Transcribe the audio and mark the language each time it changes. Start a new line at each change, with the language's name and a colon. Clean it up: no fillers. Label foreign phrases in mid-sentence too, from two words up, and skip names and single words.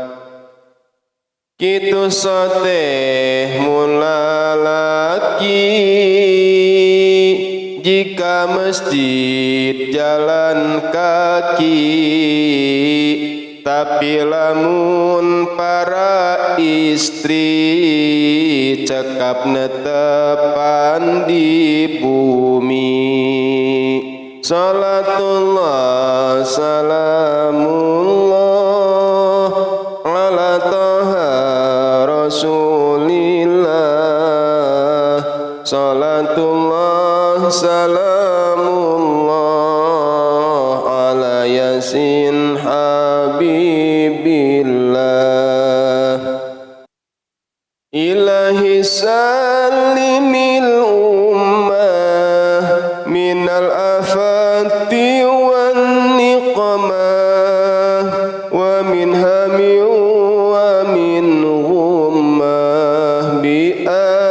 Sundanese: Kitu soteh mun lalaki jika masjid jalan kaki, tapi lamun para istri cekap netepan di bumi.
Arabic: صلاة الله سلام الله على طه رسول الله. صلاة الله سلام الله على يس حبيب الله. إلهي سلم الأمة من الآفات والنقمة ومن هم ومن غمة ب